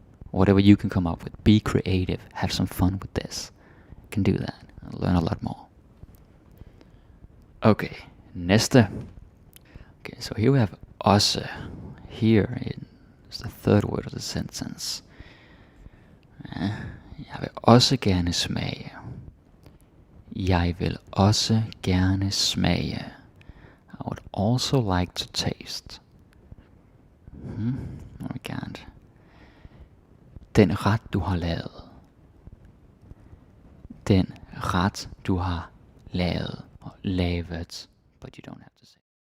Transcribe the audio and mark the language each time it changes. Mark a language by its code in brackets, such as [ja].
[en] Whatever you can come up with. Be creative. Have some fun with this. You can do that. Learn a lot more. Okay, næste. Okay, so here we have også. Here is the third word of the sentence. [da] Jeg vil også gerne smage. Jeg vil også gerne smage. [en] I would also like to taste. I can't. [da] Den ret du har lavet. Den ret du har lavet. [en] Or lavet, but you don't have to say.